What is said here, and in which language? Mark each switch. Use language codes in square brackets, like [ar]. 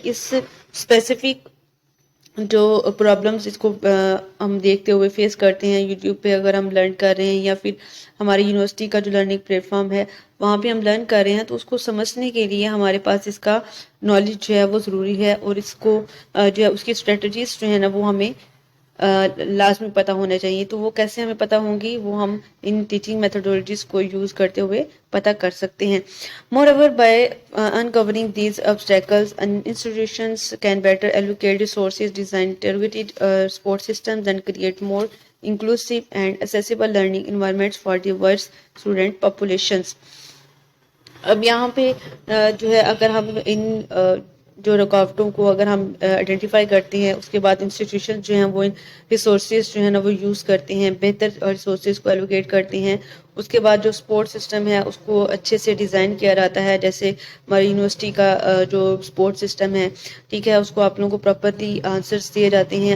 [ur] اس specific جو problems اس کو ہم دیکھتے ہوئے فیس کرتے ہیں یوٹیوب پہ اگر ہم لرن کر رہے ہیں، یا پھر ہماری یونیورسٹی کا جو لرننگ پلیٹ فارم ہے وہاں پہ ہم لرن کر رہے ہیں، تو اس کو سمجھنے کے لیے ہمارے پاس اس کا نالج جو ہے وہ ضروری ہے، اور اس کو جو ہے اس کی اسٹریٹجیز جو ہے نا وہ ہمیں لازمی پتہ ہونا چاہیے. تو وہ کیسے ہمیں پتہ ہوں گی، وہ ہم ان ٹیچنگ میتھڈولوجیز کو یوز کرتے ہوئے پتہ کر سکتے ہیں. [en] Moreover, by uncovering these obstacles, institutions can better allocate resources, design targeted support systems, and create more inclusive and accessible learning environments for diverse student populations. [ur] اب یہاں پہ جو ہے اگر ہم ان جو رکاوٹوں کو اگر ہم آئیڈینٹیفائی کرتے ہیں، اس کے بعد انسٹیٹیوشن جو ہیں وہ ان ریسورسز جو ہے نا وہ یوز کرتے ہیں، بہتر ریسورسز کو ایلوکیٹ کرتے ہیں. اس کے بعد جو سپورٹ سسٹم ہے اس کو اچھے سے ڈیزائن کیا جاتا ہے، جیسے ہماری یونیورسٹی کا جو سپورٹ سسٹم ہے، ٹھیک ہے، اس کو آپ لوگوں کو پراپرلی آنسرس دیے جاتے ہیں.